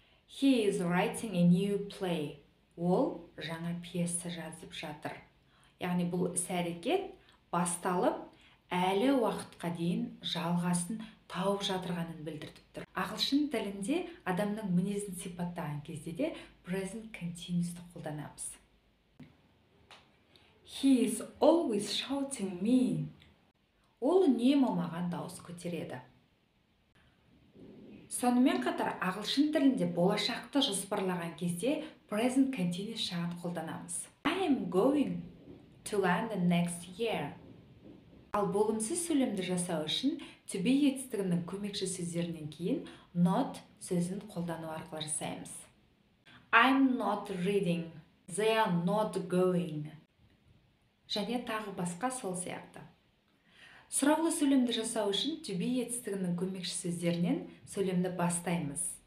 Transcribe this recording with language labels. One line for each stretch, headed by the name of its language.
English: He is writing a new play.
Kazakh: Ол жаңа пьеса жазып жатыр. Яғни бұл іс-әрекет басталып, әлі уақытқа дейін жалғасын тауып жатырғанын білдіртіп тұр. Ағылшын тілінде адамның мінезін сипаттаған кезде де present continuous'ты қолданамыз.
English: He is always shouting me.
Kazakh: Ол үнемі маған дауыс көтереді. Сонымен қатар ағылшын тілінде болашақты жоспарлаған кезде present continuous жағын қолданамыз.
English: I am going to London next year.
Kazakh: Ал болымсыз сөйлемді жасау үшін to be етістігінің көмекші сөздерінен кейін not сөзін қолдану арқылы жасаймыз.
English: I'm not reading. They are not going.
Kazakh: Және тағы басқа сол сияқты. Сұраулы сөйлемді жасау үшін to be етістігінің көмекші сөздерінен сөйлемді бастаймыз.